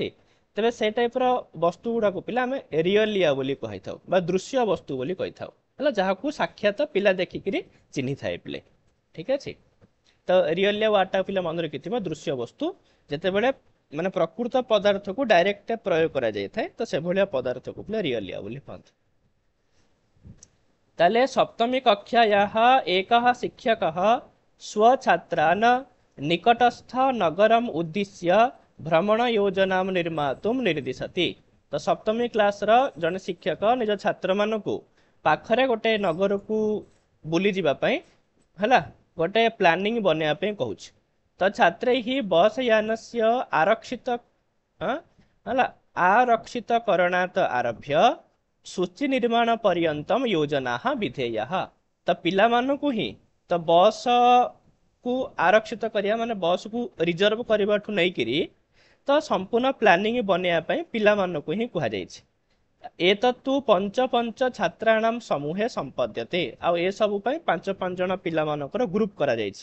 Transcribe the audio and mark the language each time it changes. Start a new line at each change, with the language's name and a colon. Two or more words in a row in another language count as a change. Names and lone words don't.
Odia: ତେବେ ସେ ଟାଇପର ବସ୍ତୁ ଗୁଡାକୁ ପିଲା ଆମେ ରିଅଲିଆ ବୋଲି କହିଥାଉ ବା ଦୃଶ୍ୟ ବସ୍ତୁ ବୋଲି କହିଥାଉ ହେଲା, ଯାହାକୁ ସାକ୍ଷାତ ପିଲା ଦେଖିକିରି ଚିହ୍ନିଥାଏ ପିଲେ, ଠିକ ଅଛି। ତ ରିଅଲିଆ ୱାର୍ଡଟା ପିଲା ମନେ ରଖିଥିବ, ଦୃଶ୍ୟ ବସ୍ତୁ ଯେତେବେଳେ ମାନେ ପ୍ରକୃତ ପଦାର୍ଥକୁ ଡାଇରେକ୍ଟ ପ୍ରୟୋଗ କରାଯାଇଥାଏ ତ ସେଭଳିଆ ପଦାର୍ଥକୁ ପିଲା ରିଅଲିଆ ବୋଲି କହନ୍ତି।
Sanskrit: ତାହେଲେ ସପ୍ତମୀ କକ୍ଷାୟାଃ ଏକଃ ଶିକ୍ଷକः स्वछात्रान् निकटस्थ नगरम् उद्दिश्य भ्रमण योजनां निर्मातुं निर्दिशति।
Odia: ତ ସପ୍ତମୀ କ୍ଲାସର ଜଣେ ଶିକ୍ଷକ ନିଜ ଛାତ୍ରମାନଙ୍କୁ ପାଖରେ ଗୋଟେ ନଗରକୁ ବୁଲି ଯିବା ପାଇଁ ହେଲା ଗୋଟେ ପ୍ଲାନିଂ ବନେଇବା ପାଇଁ କହୁଛି।
Sanskrit: ତ ଛାତ୍ରैଃ ବସ୍ यानस्य आरक्षितकरणात् आरभ्य सूची निर्माण पर्यन्तम योजनाः विधेयाः।
Odia: ତ ପିଲାମାନଙ୍କୁ ହିଁ ତ ବସ୍ କୁ ଆରକ୍ଷିତ କରିବା ମାନେ ବସ୍ କୁ ରିଜର୍ଭ କରିବାଠୁ ନେଇକିରି ତ ସମ୍ପୂର୍ଣ୍ଣ ପ୍ଲାନିଂ ବନେଇବା ପାଇଁ ପିଲାମାନଙ୍କୁ ହିଁ କୁହାଯାଇଛି।
Sanskrit: ଏତତ୍ତୁ ପଞ୍ଚ ପଞ୍ଚ ଛାତ୍ରାଣାମ ସମୂହେ ସମ୍ପଦ୍ୟତେ।
Odia: ଆଉ ଏ ସବୁ ପାଇଁ ପାଞ୍ଚ ଜଣ ପିଲାମାନଙ୍କର ଗ୍ରୁପ କରାଯାଇଛି।